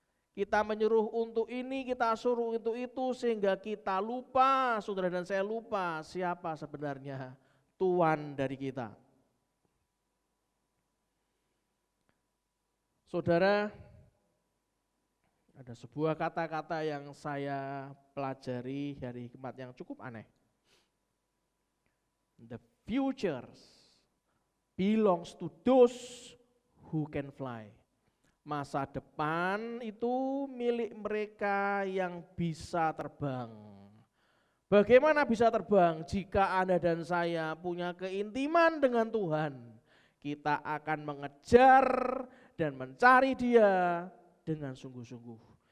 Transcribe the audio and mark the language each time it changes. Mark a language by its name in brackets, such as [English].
[Indonesian] Kita menyuruh untuk ini, kita suruh untuk itu, sehingga kita lupa, saudara dan saya lupa siapa sebenarnya Tuan dari kita. Saudara, ada sebuah kata-kata yang saya pelajari dari hikmat yang cukup aneh. [English] The future belongs to those who can fly. [Indonesian] Masa depan itu milik mereka yang bisa terbang. Bagaimana bisa terbang? Jika Anda dan saya punya keintiman dengan Tuhan, kita akan mengejar dan mencari Dia dengan sungguh-sungguh.